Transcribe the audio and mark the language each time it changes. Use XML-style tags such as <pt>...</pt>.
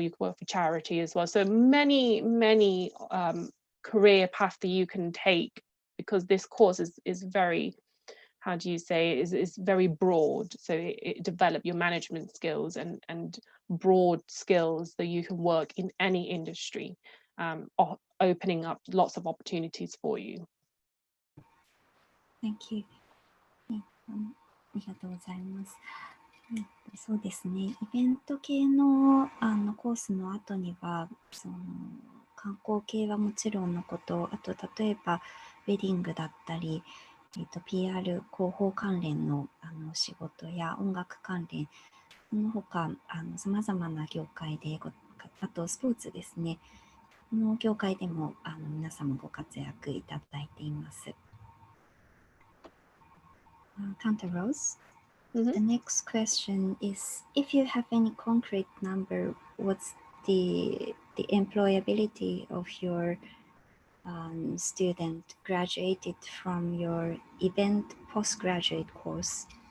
<en>You can work for charity as well. So many career paths that you can take, because this course is very, how do you say, is very broad. So it develop your management skills and broad skills that you can work in any industry, opening up lots of opportunities for you. Thank you.</en> <ja>ありがとうございます。そうですね、イベント系の、コースの後には、観光系はもちろんのこと、あと例えばウェディングだったり、PR 広報関連の、仕事や音楽関連、その他さまざまな業界であとスポーツですね、この業界でも皆様ご活躍いただいています。</ja> <en>Counter Rose, the next question is, if you have any concrete number, what's the employability of your student graduated from your event postgraduate course?</en>